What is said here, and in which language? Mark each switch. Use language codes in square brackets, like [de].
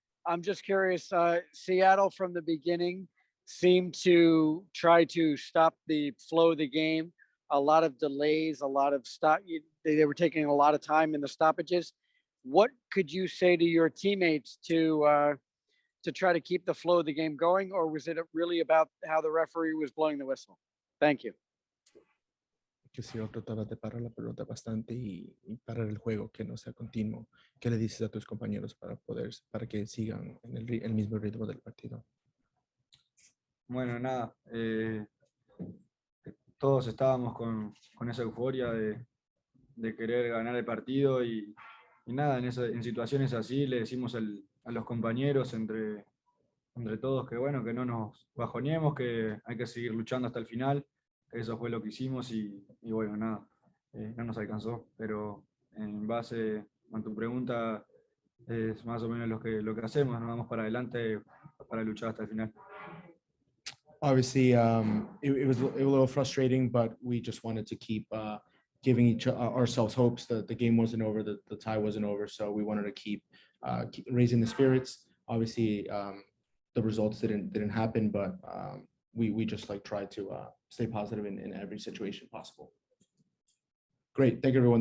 [en] I'm just curious, Seattle from the beginning seemed to try to stop the flow of the game. A lot of delays, a lot of stop. They were taking a lot of time in the stoppages. What could you say to your teammates to try to keep the flow of the game going, or was it really about how the referee was blowing the whistle? Thank you. [es] Que si trataba de parar la pelota bastante y parar el juego, que no sea continuo. ¿Qué le dices a tus compañeros para que sigan en el mismo ritmo del partido? Bueno, nada, todos estábamos con esa euforia de querer ganar el partido y nada, en situaciones así le decimos a los compañeros entre todos que bueno, que no nos bajoneemos, que hay que seguir luchando hasta el final, que eso fue lo que hicimos y bueno, nada, no nos alcanzó, pero en base a tu pregunta es más o menos lo que hacemos, nos vamos para adelante para luchar hasta el final. [en] Obviously, it was a little frustrating, but we just wanted to keep giving ourselves hopes that the game wasn't over, the tie wasn't over. So we wanted to keep raising the spirits. Obviously, the results didn't happen, but we just tried to stay positive in every situation possible. Great, thank you everyone.